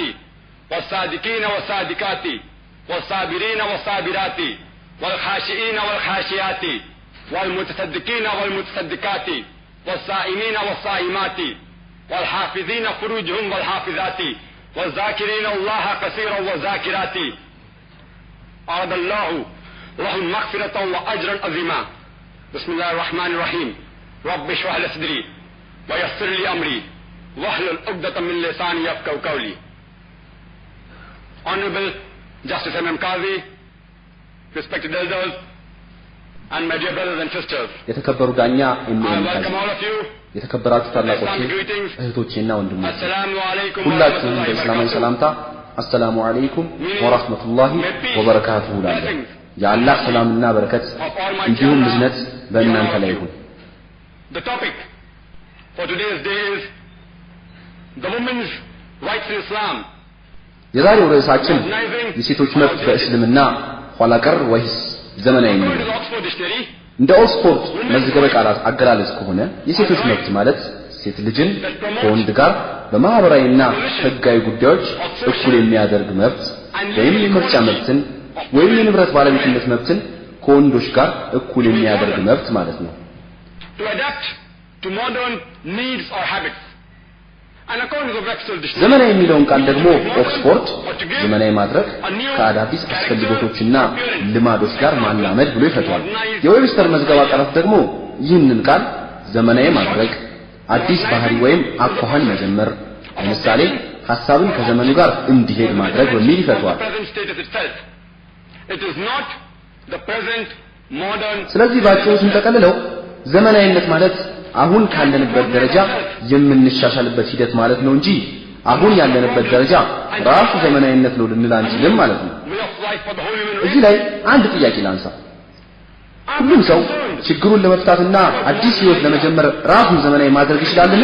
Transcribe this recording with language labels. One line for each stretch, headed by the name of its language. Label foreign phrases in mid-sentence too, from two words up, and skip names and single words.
Arabic: والصادقين والصادقات والصابرين والصابرات والخاشئين والخاشيات والمتصدقين والمتصدقات والصائمين والصائمات والحافظين فروجهم والحافظات والذاكرين الله كثيرا والذاكرات أعد الله لهم مغفرة وأجرا عظيما. بسم الله الرحمن الرحيم. رب اشرح لي صدري ويسر لي أمري واحلل عقدة من لساني يفقهوا قولي.
English: Honorable Justice M.M. Qazi, respected elders, and my dear brothers and sisters,
Amharic: የተከበሩ ዳኛ
English: I welcome all of you.
Amharic: የተከበራችሁ ታላቆች እህቶቼና ወንድሞቼ ሁላችሁም በእስላማዊ ሰላምታ
Arabic: السلام عليكم ورحمة الله وبركاته
Amharic: ላለ የአላህ ሰላምና በረከት እንዲሁም እዝነት በእናንተ ላይ ይሁን።
English: The topic for today's day is the women's rights in Islam.
Amharic: የዛሬው ርዕሳችን የሴቶች መብት በእስልምና ኋላ ቀር ወይስ ዘመናዊ ነው? እንደ ኦክስፎርድ መዝገበ ቃላት አገላለጽ ከሆነ የሴቶች መብት ማለት ሴት ልጅን ከወንድ ጋር በማህበራዊና ህጋዊ ጉዳዮች እኩል የሚያደርግ መብት ወይም የምርጫ መብትን ወይም የንብረት ባለቤትነት መብትን ከወንዶች ጋር እኩል የሚያደርግ መብት ማለት ነው።
English: To adapt to modern needs or habits.
Amharic: ዘመናዊ የሚለውን ቃል ደግሞ ኦክስፎርድ ዘመናዊ ማድረግ ከአዳዲስ አስፈልጎቶችና ልማዶች ጋር ማላመድ ብሎ ይፈቷል። የዌብስተር መዝገበ ቃላት ደግሞ ይህንን ቃል ዘመናዊ ማድረግ አዲስ ባህሪ ወይም አኳኋን መጀመር፣ ለምሳሌ ሐሳብን ከዘመኑ ጋር እንዲሄድ ማድረግ በሚል ይፈቷል።
English: It is not the present
Amharic: ስለዚህ ባጭሩ ስንጠቀልለው ዘመናዊነት ማለት አሁን ካለንበት ደረጃ የምንሻሻልበት ሂደት ማለት ነው እንጂ አሁን ያለንበት ደረጃ ራሱ ዘመናዊነት ነው ልንል አንችልም ማለት ነው። እዚህ ላይ አንድ ጥያቄ ላንሳ። ሁሉም ሰው ችግሩን ለመፍታትና አዲስ ህይወት ለመጀመር ራሱን ዘመናዊ ማድረግ ይችላልን?